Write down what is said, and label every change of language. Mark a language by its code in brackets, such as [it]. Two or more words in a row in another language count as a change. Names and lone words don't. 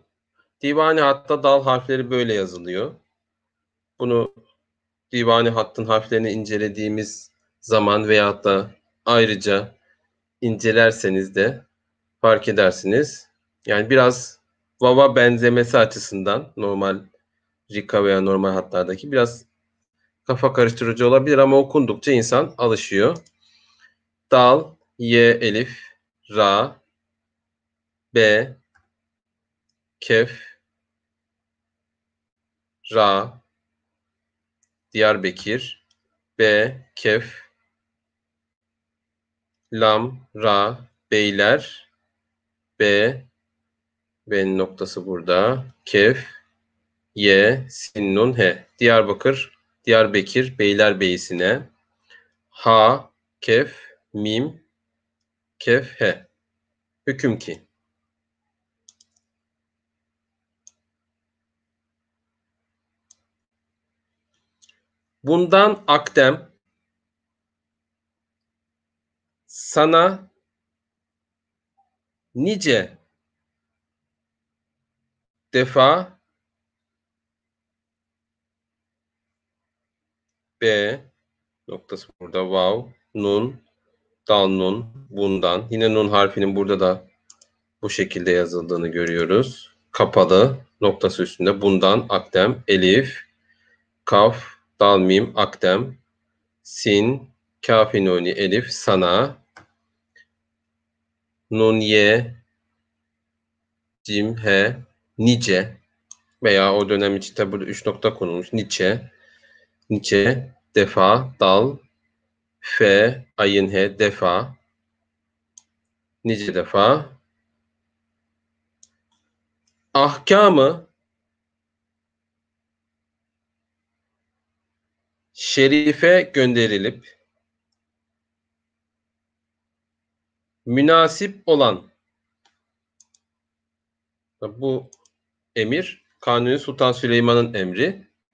[tr] Divani hatta dal harfleri böyle yazılıyor. Bunu divani hattın harflerini incelediğimiz zaman veyahut da ayrıca incelerseniz de fark edersiniz. Yani biraz vava benzemesi açısından normal Rika veya normal hatlardaki biraz kafa karıştırıcı olabilir ama okundukça insan alışıyor. Dal, ye, elif, ra, be, kef, ra, Diyarbakır, be, kef, lam, ra, beyler, be, be'nin noktası burada, kef, ye, sin, nun, he. Diyarbakır Beylerbeyi'sine, ha, kef, mim, kef, he. Hüküm ki. Bundan akdem sana nice defa B noktası burada vav, nun, dal nun, bundan. Yine nun harfinin burada da bu şekilde yazıldığını görüyoruz. Kapalı noktası üstünde bundan akdem, elif, kaf, dal mim, akdem, sin, kafi nuni, elif, sana, nun ye, cim, he, nice veya o dönem için tabi burada 3 nokta konulmuş. Nice, defa, dal, fe, ayın he, defa, nice defa. Ahkamı şerife gönderilip münasip olan bu emir Kanuni Sultan Süleyman'ın emri.